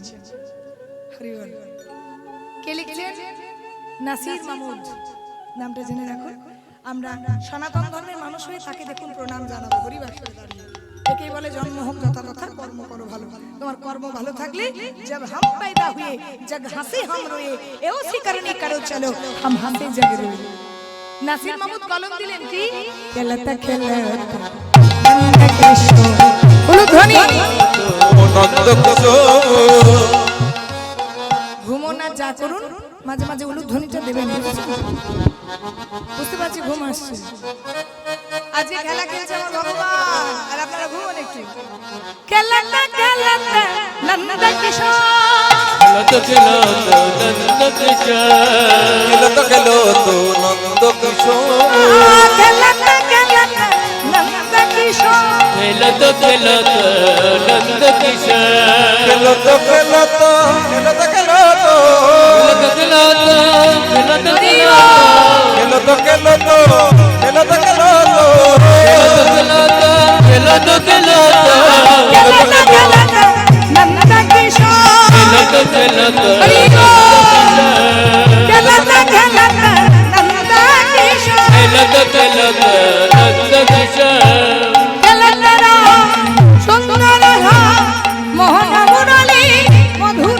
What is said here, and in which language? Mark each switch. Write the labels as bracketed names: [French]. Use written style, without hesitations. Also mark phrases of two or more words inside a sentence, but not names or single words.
[Bangla] হরি বল। কে লিখলেন? নাসির মাহমুদ, নামটা জেনে রাখুন। আমরা সনাতন ধর্মের মানুষ হয়ে তাকে দেখুন প্রণাম জানাবো হরিবাসরে দাঁড়িয়ে। একেই বলে জন্ম হোক যথাযথা, কর্ম করো ভালো। তোমার কর্ম ভালো থাকলে [Hindi] जब हम पैदा हुए जग हंसे हम रोए ए उसी करनी करो चलो हम हंसे जग रोए। [Bangla] নাসির মাহমুদ কলম দিলেন কি? খেলতা খেলতা নন্দ কৃষ্ণ উলুধ্বনি নন্দ কিশোর ঘুমো না যা করুন, মাঝে মাঝে উলুধ্বনিটা দেবেন। বুঝতে পারছি ঘুম আসছে। আজকে খেলা খেলছে আমার ভগবান, আর আপনারা ঘুমোন একটু। খেলাটা খেলাটা নন্দ কিশোর, খেলত খেলত নন্দ কিশোর, খেলত খেলত নন্দ কিশোর খেলাটা খেলাটা নন্দ কিশোর, খেলত খেলত নন্দ কিশোর, খেলত খেলত খেলত খেলত খেলত খেলত খেলত খেলত খেলত খেলত খেলত খেলত খেলত খেলাটা খেলাটা নন্দ কিশোর, খেলত খেলত খেলাটা খেলাটা নন্দ কিশোর, খেলত খেলত নন্দ কিশোর, খেলাটা সুন্দর মোহন মুরলী মধুর